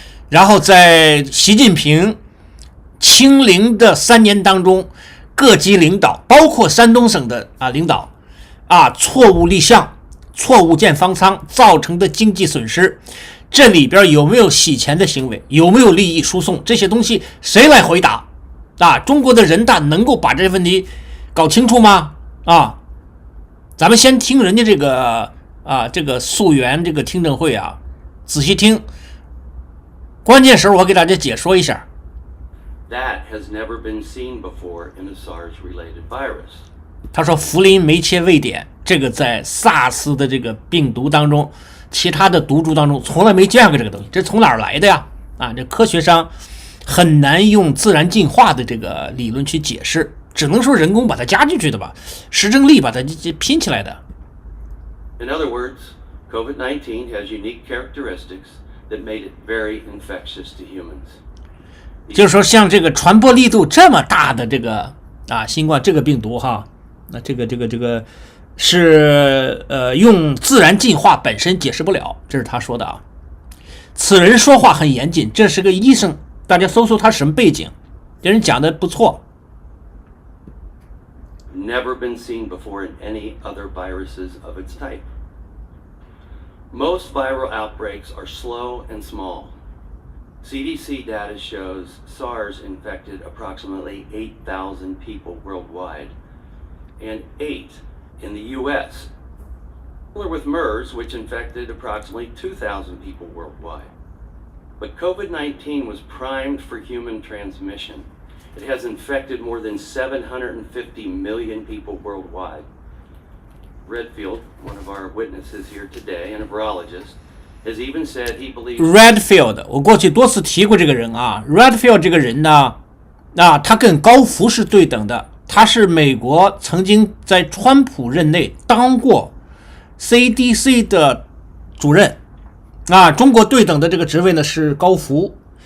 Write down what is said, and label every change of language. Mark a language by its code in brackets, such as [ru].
[zh] 然后在习近平清零的3年当中，各级领导，包括山东省的领导错误立项、错误建方舱造成的经济损失，这里边有没有洗钱的行为，有没有利益输送，这些东西谁来回答中国的人大能够把这些问题搞清楚吗？咱们先听人家这个溯源这个听证会啊，仔细听，关键时候我给大家解说一下。 [en] That has never been seen before in a SARS-related virus. [zh] 他说氟林酶切位点，这个在 SARS 的这个病毒当中，其他的毒株当中从来没见过这个东西，这从哪儿来的呀？这科学上很难用自然进化的这个理论去解释，只能说人工把它加进去的吧，实证力把它拼起来的。 [en] In other words, COVID-19 has unique characteristics that made it very infectious to humans. [zh] 就是说像这个传播力度这么大的这个新冠这个病毒那这个是用自然进化本身解释不了，这是他说的此人说话很严谨，这是个医生，大家搜搜他什么背景，这人讲的不错。 [en] Never been seen before in any other viruses of its type. Most viral outbreaks are slow and small.CDC data shows SARS infected approximately 8,000 people worldwide, and 8 in the U.S. Similar with MERS, which infected approximately 2,000 people worldwide. But COVID-19 was primed for human transmission, It has infected more than 750 million people worldwide. Redfield, one of our witnesses here today, and a virologist, has even said he believes [zh] Redfield 我过去多次提过这个人啊。Redfield 这个人呢，他跟高福是对等的，他是美国曾经在川普任内当过 CDC 的主任中国对等的这个职位呢是高福。